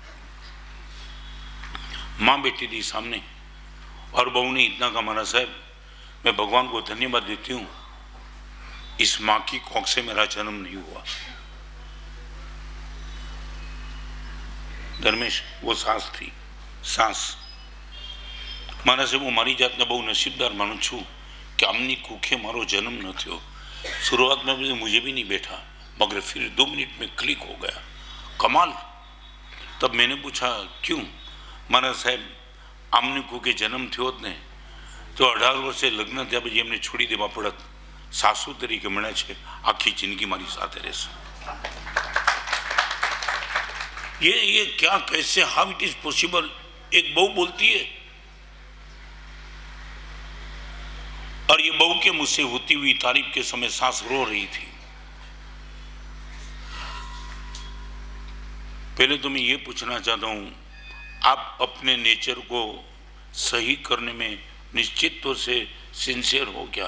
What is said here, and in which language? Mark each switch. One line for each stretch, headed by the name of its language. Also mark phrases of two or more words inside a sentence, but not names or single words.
Hindi: माँ बेटी थी सामने और बहू ने इतना कहा, महाराज साहब, मैं भगवान को धन्यवाद देती हूँ, इस माँ की कोख से मेरा जन्म नहीं हुआ। धर्मेश, वो सास थी, सास।
Gujarati: મારા સે હું મારી જાતને બહુ નસીબદાર માનું છું કે આમની કૂખે મારો જન્મ ન થયો।
Hindi: शुरुआत में मुझे भी नहीं बैठा, मगर फिर 2 मिनट में क्लिक हो गया, कमाल। तब मैंने पूछा क्यों?
Gujarati: મારા સાહેબ, આમની કૂખે જન્મ થયો ને તો 18 વર્ષે લગ્ન થયા પછી એમને છોડી દેવા પડત। સાસુ તરીકે મળે છે, આખી જિંદગી મારી સાથે રહેશે।
Hindi: ये क्या, कैसे,
English: How it is possible?
Hindi: एक बहू बोलती है और ये बहू के मुझसे होती हुई तारीफ के समय सास रो रही थी। पहले तो मैं ये पूछना चाहता हूं, आप अपने नेचर को सही करने में निश्चित तौर से सिंसियर हो क्या?